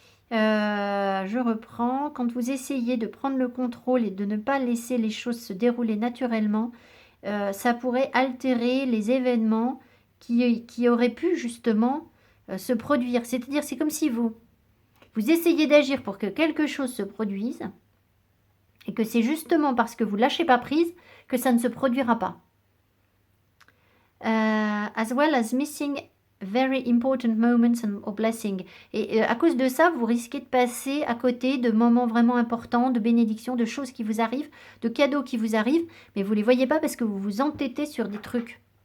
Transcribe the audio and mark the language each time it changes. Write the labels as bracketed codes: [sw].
[fr] Je reprends. Quand vous essayez de prendre le contrôle et de ne pas laisser les choses se dérouler naturellement, ça pourrait altérer les événements qui auraient pu justement se produire. C'est-à-dire, c'est comme si vous essayez d'agir pour que quelque chose se produise et que c'est justement parce que vous lâchez pas prise que ça ne se produira pas. [en] As well as missing very important moments or blessings. [fr] Et à cause de ça, vous risquez de passer à côté de moments vraiment importants, de bénédictions, de choses qui vous arrivent, de cadeaux qui vous arrivent, mais vous ne les voyez pas parce que vous vous entêtez sur des trucs.